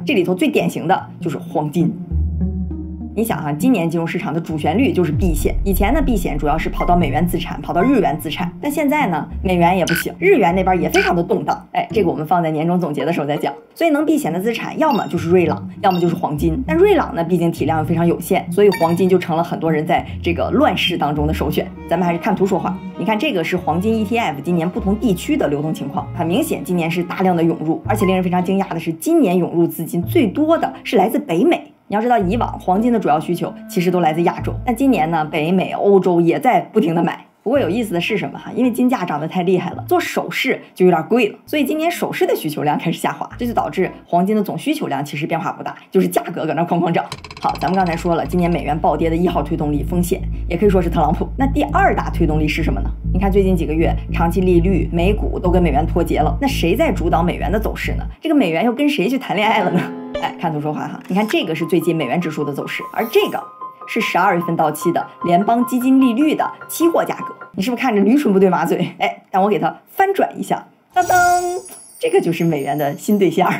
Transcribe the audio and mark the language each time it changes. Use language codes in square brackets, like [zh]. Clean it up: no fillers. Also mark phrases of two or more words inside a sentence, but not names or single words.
[zh] 這裡頭最典型的就是黃金。你想哈，今年金融市場的主旋律就是避險。以前呢，避險主要是跑到美元資產，跑到日元資產。但現在呢，美元也不行，日元那邊也非常的動盪。這個我們放在年終總結的時候再講。所以能避險的資產，要麼就是瑞郎，要麼就是黄金。但瑞郎呢，畢竟體量非常有限，所以黄金就成了很多人在這個亂世當中的首選。咱們還是看圖說話。你看這個是黃金 ETF 今年不同地區的流動情況，很明顯今年是大量的湧入，而且令人非常驚訝的是，今年湧入資金最多的是來自北美。你要知道，以往黄金的主要需求其實都來自亞洲，但今年呢，北美、歐洲也在不停的買。不過有意思的是什么哈？因為金價漲得太厲害了，做首飾就有點貴了，所以今年首飾的需求量開始下滑，這就導致黃金的總需求量其實變化不大，就是價格搁那哐哐漲。好，咱們剛才說了，今年美元暴跌的1號推動力風險，也可以說是特朗普。那第2大推動力是什麼呢？你看最近幾個月，長期利率、美股都跟美元脫節了，那誰在主導美元的走勢呢？這個美元又跟誰去談戀愛了呢？看圖說話哈。你看這個是最近美元指數的走勢，而這個是12月份到期的聯邦基金利率的期貨價格。你是不是看着驴唇不對馬嘴？但我給它翻轉一下，當當，這個就是美元的新對象。